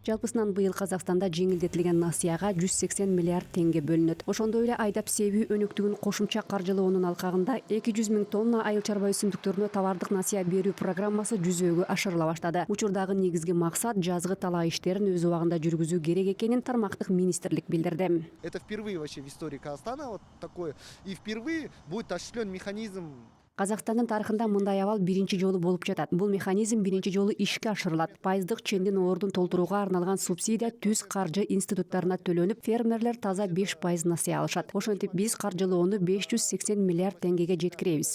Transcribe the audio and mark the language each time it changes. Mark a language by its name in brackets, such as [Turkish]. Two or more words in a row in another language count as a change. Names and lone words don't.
[Kyrgyz] Жалпысынан быйыл Казакстанда жеңилдетилген насыяга 180 миллиард теңге бөлүнөт. Ошондой эле айдап себүү өнүктүгүн кошумча каржылоонун алкагында 200 миң тонна айыл чарба өсүмдүктөрүнө товардык насыя берүү программасы жүзөгө ашырыла баштады. Учурдагы негизги максат жазгы талаа иштерин өз убагында жүргүзүү керек экенин тармактык министрлик билдирди. [Russian] Это впервые вообще в истории Казахстана вот такое, и впервые будет осуществлен механизм. [Kyrgyz] Казакстандын тарыхында мындай абал биринчи жолу болуп жатат. Бул механизм биринчи жолу ишке ашырылат. Пайыздык чендин ордун толтурууга арналган субсидия түз каржы институттарына төлөнүп, фермерлер таза 5% насыя алышат. Ошентип биз каржылоону 580 миллиард теңгеге жеткиребиз.